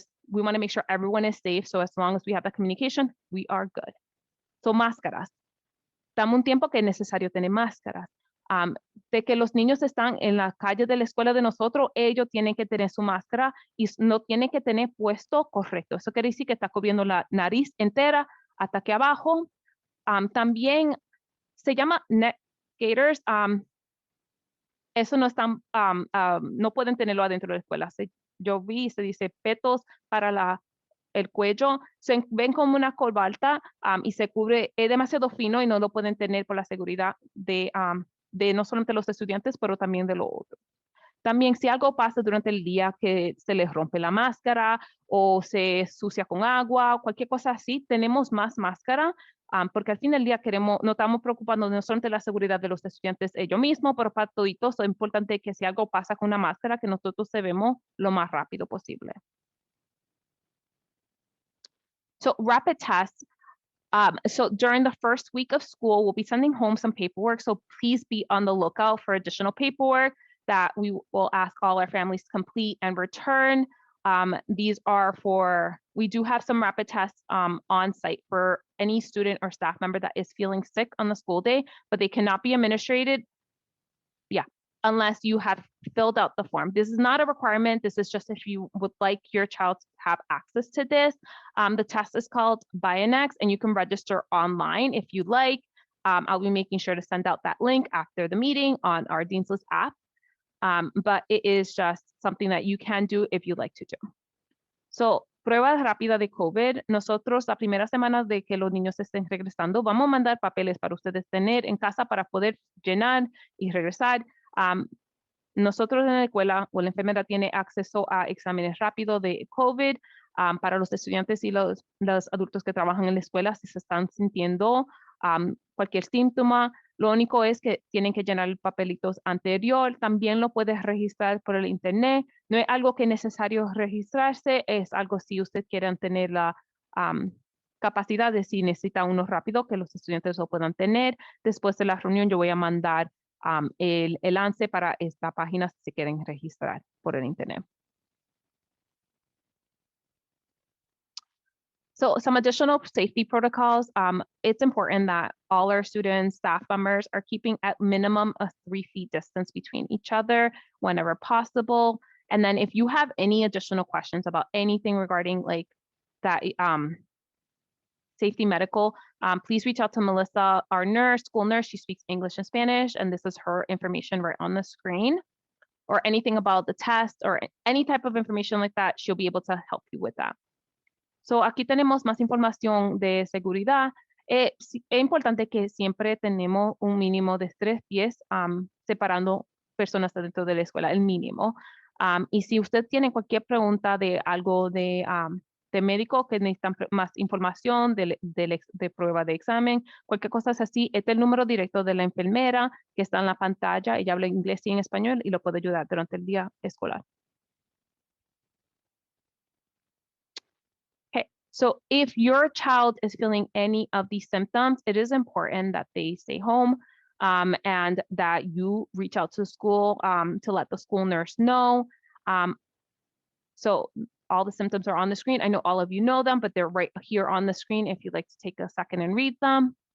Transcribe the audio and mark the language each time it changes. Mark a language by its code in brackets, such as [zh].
[en] We want to make sure everyone is safe. So as long as we have that communication, we are good. [es] So máscaras. Dame un tiempo que es necesario tener máscaras. De que los niños están en la calle de la escuela de nosotros, ellos tienen que tener su máscara y no tienen que tener puesto correcto. Eso quiere decir que está cubriendo la nariz entera hasta aquí abajo. También se llama neck gaiters. Eso no están, no pueden tenerlo adentro de la escuela. Yo vi, se dice petos para el cuello, se ven como una corbata y se cubre, es demasiado fino y no lo pueden tener por la seguridad de no solamente los estudiantes, pero también de los otros. También si algo pasa durante el día que se les rompe la máscara o se sucia con agua, cualquier cosa así, tenemos más máscara porque al fin del día no estamos preocupando no solamente de la seguridad de los estudiantes ellos mismos, pero para todos es importante que si algo pasa con una máscara, que nosotros se vemos lo más rápido posible. [en] So rapid tests. So during the first week of school, we'll be sending home some paperwork. So please be on the lookout for additional paperwork that we will ask all our families to complete and return. These are we do have some rapid tests on site for any student or staff member that is feeling sick on the school day, but they cannot be administered. Yeah, unless you have filled out the form. This is not a requirement. This is just if you would like your child to have access to this. The test is called Bionex, and you can register online if you'd like. I'll be making sure to send out that link after the meeting on our Dean's List app. But it is just something that you can do if you'd like to do. [es] So, prueba rápida de COVID. Nosotros, la primera semana de que los niños estén regresando, vamos a mandar papeles para ustedes tener en casa para poder llenar y regresar. Nosotros en la escuela o la enfermera tiene acceso a exámenes rápidos de COVID para los estudiantes y los adultos que trabajan en la escuela si se están sintiendo cualquier síntoma. Lo único es que tienen que llenar el papelitos anterior. También lo puedes registrar por el internet. No es algo que es necesario registrarse, es algo si usted quiere tener la capacidad de si necesita uno rápido que los estudiantes lo puedan tener. Después de la reunión yo voy a mandar el enlace para esta página si se quieren registrar por el internet. [en] So some additional safety protocols. It's important that all our students, staff members are keeping at minimum a 3 feet distance between each other whenever possible. And then if you have any additional questions about anything regarding like that safety medical, please reach out to Melissa, our nurse, school nurse. She speaks English and Spanish, and this is her information right on the screen. Or anything about the test or any type of information like that, she'll be able to help you with that. [es] So aquí tenemos más información de seguridad. Es importante que siempre tenemos un mínimo de 3 pies separando personas dentro de la escuela, el mínimo. Y si usted tiene cualquier pregunta de algo de de médico que necesitan más información de prueba de examen, cualquier cosa es así, este es el número directo de la enfermera que está en la pantalla. Ella habla inglés y en español y lo puede ayudar durante el día escolar. [en] Okay, so if your child is feeling any of these symptoms, it is important that they stay home and that you reach out to school to let the school nurse know. So all the symptoms are on the screen. I know all of you know them, but they're right here on the screen if you'd like to take a second and read them.